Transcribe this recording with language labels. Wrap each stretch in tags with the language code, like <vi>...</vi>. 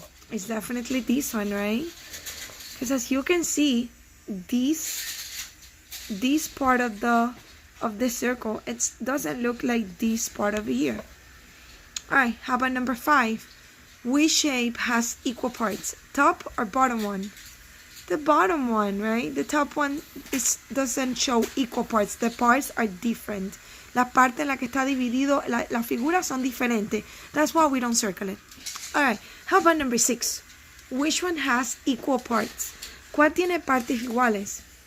<en>It's definitely this one, right? Because as you can see, this part of the circle, it doesn't look like this part over here. Alright, how about number 5? Which shape has equal parts? Top or bottom one? The bottom one, right? The top one doesn't show equal parts. The parts are different.</en> <es>La parte en la que está dividido, las figuras son diferentes.</es> <en>That's why we don't circle it. Alright, how about number 6? Which one has equal parts?</en> <es>¿Cuál tiene partes iguales?</es>